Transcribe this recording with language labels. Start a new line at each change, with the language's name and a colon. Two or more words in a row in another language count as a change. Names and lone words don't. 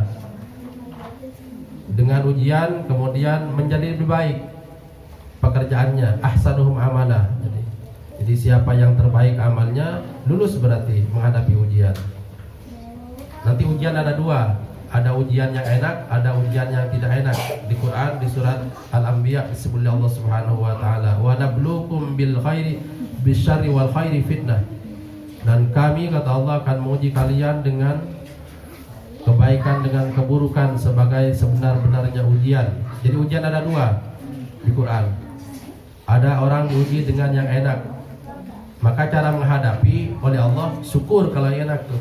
Indonesian: Dengan ujian kemudian menjadi lebih baik pekerjaannya,
Arabic: أحسنهم عملا.
Indonesian: Jadi siapa yang terbaik amalnya lulus berarti menghadapi ujian. Nanti ujian ada dua, ada ujian yang enak, ada ujian yang tidak enak. Di Quran di surat Al-Anbiya disebut Allah
Arabic: سبحانه وتعالى, "ونبلوكم بالخير بالشر والخير فتنة."
Indonesian: Dan kami, kata Allah, akan menguji kalian dengan kebaikan dengan keburukan sebagai sebenar-benarnya ujian. Jadi ujian ada dua di Quran. Ada orang diuji dengan yang enak, maka cara menghadapi oleh Allah syukur kalau enak tuh.